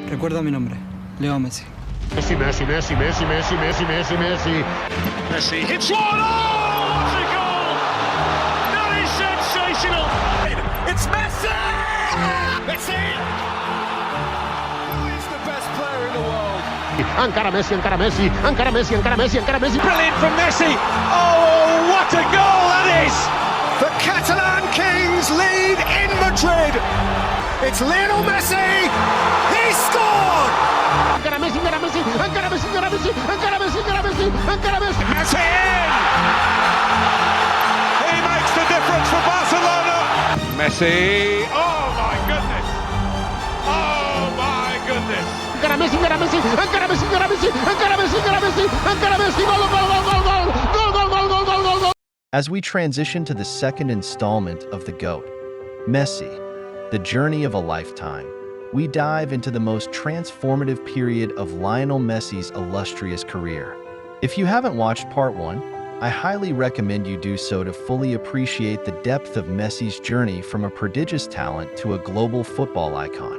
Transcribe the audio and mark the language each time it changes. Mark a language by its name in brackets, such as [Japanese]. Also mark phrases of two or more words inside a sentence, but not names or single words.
[Spanish] Recuerda mi nombre, Leo Messi. Messi, Messi, Messi, Messi, Messi, Messi, Messi, Messi. [English] Messi hits one. Oh, what a goal! That is sensational. It's Messi! Messi! Who is the best player in the world? [Catalan] Encara Messi, encara Messi, encara Messi, encara Messi, encara Messi. [English] Brilliant from Messi. Oh, what a goal that is! The Catalan Kings lead in Madrid. It's Lionel Messi. He scored. [Catalan] Encara Messi, encara Messi, encara Messi, encara Messi, encara Messi, encara Messi, encara Messi. [English] Messi in. He makes the difference for Barcelona. Messi. Oh my goodness. Oh my goodness. [Catalan] Encara Messi, encara Messi, encara Messi, encara Messi, encara Messi, encara Messi, encara Messi. [Spanish] Gol, gol, gol, gol, gol, gol, gol, gol, gol, gol, gol, gol. [English] As we transition to the second installment of The GOAT, Messi, the journey of a lifetime, we dive into the most transformative period of Lionel Messi's illustrious career. If you haven't watched part 1, I highly recommend you do so to fully appreciate the depth of Messi's journey from a prodigious talent to a global football icon.